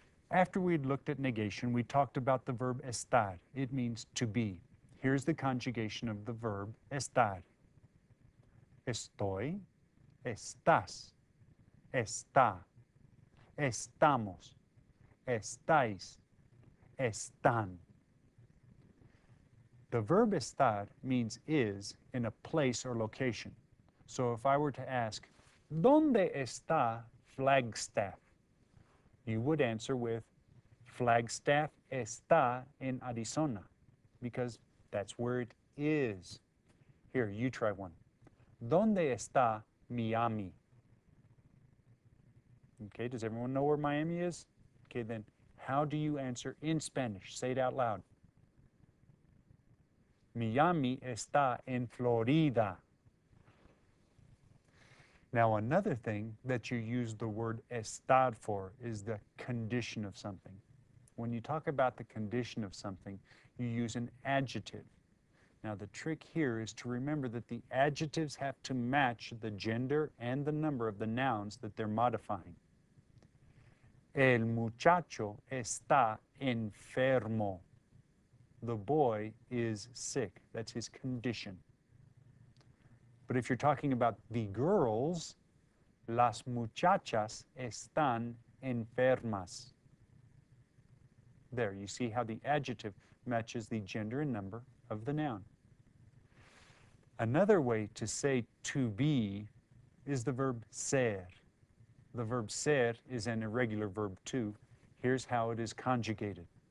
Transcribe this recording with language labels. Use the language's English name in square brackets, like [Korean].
[English] After we'd looked at negation, we talked about the verb estar. It means to be. Here's the conjugation of the verb estar. [Spanish] Estoy, estás, está, estamos, estáis, están. [English] The verb estar means is in a place or location. So if I were to ask, [Spanish] ¿Dónde está Flagstaff? [English] You would answer with, [Spanish] Flagstaff está en Arizona, [English] because that's where it is. Here, you try one. [Spanish] ¿Dónde está Miami? [English] Okay, does everyone know where Miami is? Okay, then how do you answer in Spanish? Say it out loud. [Spanish] Miami está en Florida. [English] Now, another thing that you use the word estar for is the condition of something. When you talk about the condition of something, you use an adjective. Now, the trick here is to remember that the adjectives have to match the gender and the number of the nouns that they're modifying. [Spanish] El muchacho está enfermo. [English] The boy is sick. That's his condition. But if you're talking about the girls, [Spanish] las muchachas están enfermas. [English] There, you see how the adjective matches the gender and number of the noun. Another way to say to be is the verb ser. The verb ser is an irregular verb too. Here's how it is conjugated.